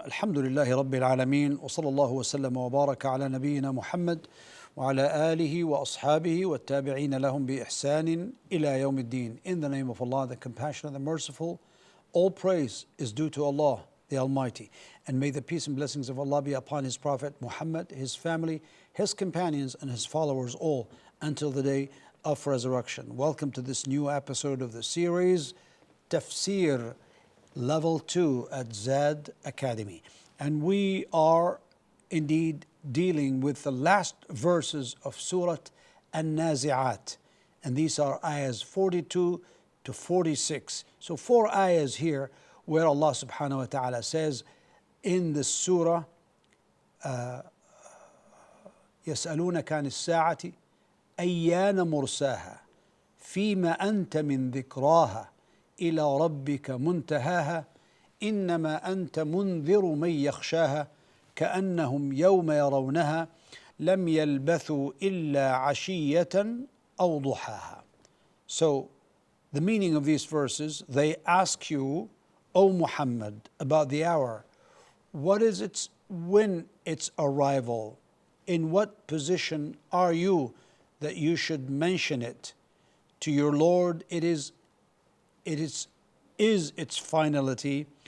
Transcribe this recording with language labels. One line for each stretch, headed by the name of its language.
Arabic: الحمد لله رب العالمين، وصلى الله وسلم وبارك على نبينا محمد وعلى آله وأصحابه والتابعين لهم بإحسان إلى يوم الدين.
English: In the name of Allah, the compassionate, the merciful, all praise is due to Allah, the Almighty. And may the peace and blessings of Allah be upon His Prophet Muhammad, his family, his companions, and his followers all until the day of resurrection. Welcome to this new episode of the series, Tafsir, Level 2 at Zad Academy. And we are indeed dealing with the last verses of Surah An-Nazi'at. And these are ayahs 42 to 46. So 4 ayahs here where Allah subhanahu wa ta'ala says in the surah,
Arabic: يسألونك عن الساعة أيان مرساها فيما أنت من ذكراها إلى ربك منتهاها إنما أنت منذر من يخشاها كأنهم يوم يرونها لم يلبثوا إلا عشية أو ضحاها.
English: So the meaning of these verses, they ask you, O Muhammad, about the hour. What is its, when its arrival? In what position are you that you should mention it? To your Lord it is its finality.